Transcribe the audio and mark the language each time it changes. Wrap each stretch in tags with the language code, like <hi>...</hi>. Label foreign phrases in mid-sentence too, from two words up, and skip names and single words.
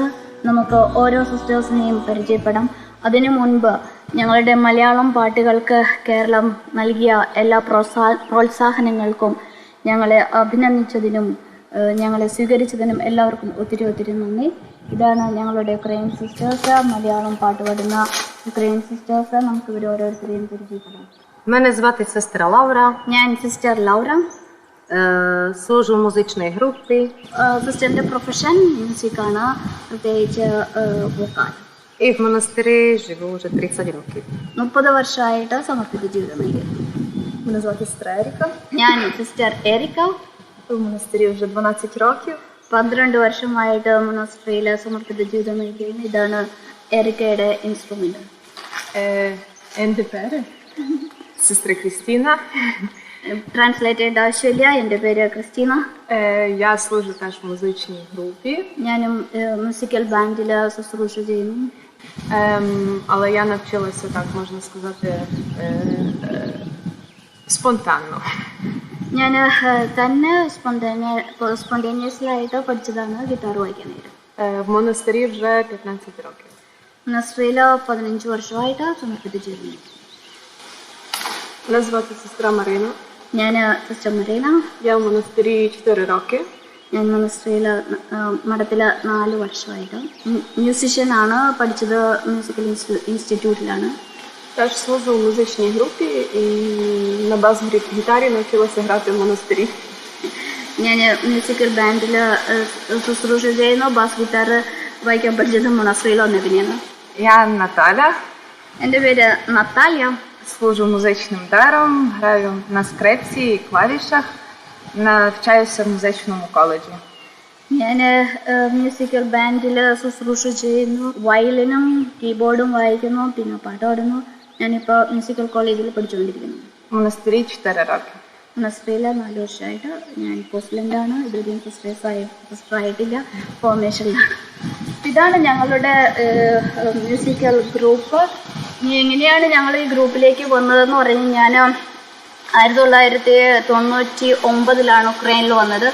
<ml>നമുക്ക് ഓരോ സിസ്റ്റേഴ്സിനെയും പരിചയപ്പെടാം. അതിനു മുൻപ് ഞങ്ങളുടെ മലയാളം പാട്ടുകൾക്ക് കേരളം നൽകിയ എല്ലാ പ്രോത്സാഹനങ്ങൾക്കും ഞങ്ങളെ അഭിനന്ദിച്ചതിനും ഞങ്ങളെ സ്വീകരിച്ചതിനും എല്ലാവർക്കും ഒത്തിരി നന്ദി. ഇതാണ് ഞങ്ങളുടെ ഉക്രൈൻ സിസ്റ്റേഴ്സ്, മലയാളം പാട്ട് പാടുന്ന ഉക്രൈൻ സിസ്റ്റേഴ്സ്. നമുക്ക് ഇവർ ഓരോരുത്തരെയും പരിചയപ്പെടാം.</ml> <uk>Мене звати сестра Лаура.</uk> <ml>ഞാൻ സിസ്റ്റർ ലൗറ.</ml> <uk>Служу в музичній групі.</uk> <ml>സിസ്റ്ററിൻ്റെ പ്രൊഫഷൻ മ്യൂസിക്കാണ്, പ്രത്യേകിച്ച് വോക്കാൽ.</ml> <uk>І в монастирі живу вже 30 років.</uk> <ml>30 വർഷമായിട്ട് സമർപ്പിത ജീവിതം നയിക്കുന്നു.</ml> <uk>Мене звати сестра Еріка.</uk> <ml>ഞാൻ സിസ്റ്റർ എരിക്ക.</ml> <uk>В монастирі вже 12 років.</uk> <ml>12 വർഷമായിട്ട് മൊണാസ്ട്രിയിൽ സമർപ്പിത ജീവിതം നയിക്കുന്നു. ഇതാണ് എരിക്കയുടെ ഇൻസ്ട്രുമെന്റ്. എൻ്റെ പേര് സിസ്റ്റർ ക്രിസ്റ്റീന. ട്രാൻസ്ലേറ്റഡ് ആവശ്യമില്ല. എൻ്റെ പേര് ക്രിസ്റ്റീന.</ml> <uk>Я служу теж в музичній групі.</uk> <ml>ഞാനും മ്യൂസിക്കൽ ബാൻഡിൽ ശുശ്രൂഷ ചെയ്യുന്നു.</ml> <uk>Але я навчилася, так можна сказати, спонтанно.</uk> <ml>ഞാൻ തന്നെ സ്പോണ്ടേനിയസ്ലായിട്ട് പഠിച്ചതാണ് ഗിറ്റാർ വായിക്കാനായിട്ട്.</ml> <uk>W монастирі вже 15 років.</uk> <ml>നസ്രയിൽ 15 വർഷമായിട്ട് സമർപ്പിച്ചിരുന്നു.</ml> <uk>Мене звати сестра Марина.</uk> <ml>ഞാൻ സിസ്റ്റർ മറീന.</ml> <uk>Я в монастирі 4 роки.</uk> <ml>ഞാൻ മണസ്ട്രിയിൽ മഠത്തിൽ 4 വർഷമായിട്ട്. മ്യൂസിഷ്യനാണ്, പഠിച്ചത് മ്യൂസിക്കൽ ഇൻസ്റ്റിറ്റ്യൂട്ടിലാണ്.</ml> <uk>Теж служу в музичній групі і на бас-гітарі навчилася грати в монастирі.</uk> <ml>ഞാൻ മ്യൂസിക്കൽ ബാൻഡിൽ ശുശ്രൂഷ ചെയ്യുന്നു. ബാസ് ഗിറ്റാർ വായിക്കാൻ പഠിച്ചത് മണസ്ട്രിയിൽ വന്ന പിന്നെയാണ്.</ml> <uk>Я Наталя.</uk> <ml>എൻ്റെ പേര് നത്താലിയ.</ml> <uk>Служу музичним даром, граю на скрипці і клавішах, навчаюся в музичному коледжі.</uk> <ml>ഞാൻ മ്യൂസിക്കൽ ബാൻഡിൽ ശുശ്രൂഷ ചെയ്യുന്നു. വയലിനും കീബോർഡും വായിക്കുന്നു, പിന്നെ പാട്ട് പാടുന്നു. ഞാനിപ്പോൾ മ്യൂസിക്കൽ കോളേജിൽ പഠിച്ചുകൊണ്ടിരിക്കുന്നു.</ml> <uk>В монастирі 4 роки.</uk> <ml>നസ്രയിൽ 4 വർഷമായിട്ട്. ഞാൻ പോസ്റ്റ്ലൻ്റാണ്. ഇതുവരെയും സിസ്റ്ററായിട്ടില്ല, ഫോർമേഷനിലാണ്. ഇതാണ് ഞങ്ങളുടെ മ്യൂസിക്കൽ ഗ്രൂപ്പ്. ഇനി എങ്ങനെയാണ് ഞങ്ങൾ ഈ ഗ്രൂപ്പിലേക്ക് വന്നതെന്ന് പറഞ്ഞാൽ, ഞാൻ 1999 ഉക്രൈനിൽ വന്നത്.</ml>